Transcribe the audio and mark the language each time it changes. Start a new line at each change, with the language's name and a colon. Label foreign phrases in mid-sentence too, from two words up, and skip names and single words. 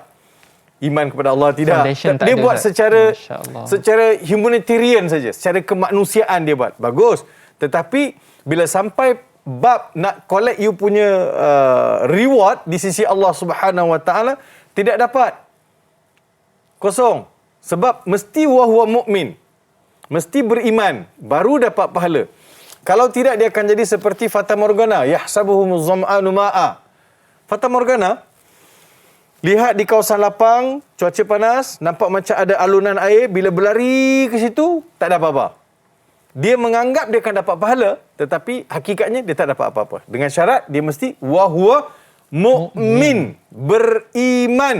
Malay: Iman kepada Allah tidak. Dia buat secara humanitarian saja, secara kemanusiaan dia buat. Bagus. Tetapi bila sampai bab nak
English: collect you
Malay: punya reward di sisi Allah
Arabic: سبحانه و تعالى,
Malay: tidak dapat. Kosong. Sebab mesti
Arabic: هو مؤمن.
Malay: Mesti beriman baru dapat pahala. Kalau tidak dia akan jadi seperti fata morgana,
Arabic: يحسبه الظمآن ماء.
Malay: Fata morgana, lihat di kawasan lapang, cuaca panas, nampak macam ada alunan air, bila berlari ke situ tak ada apa-apa. Dia menganggap dia akan dapat pahala, tetapi hakikatnya dia tak dapat apa-apa. Dengan syarat dia mesti
Arabic: هو مؤمن,
Malay: beriman.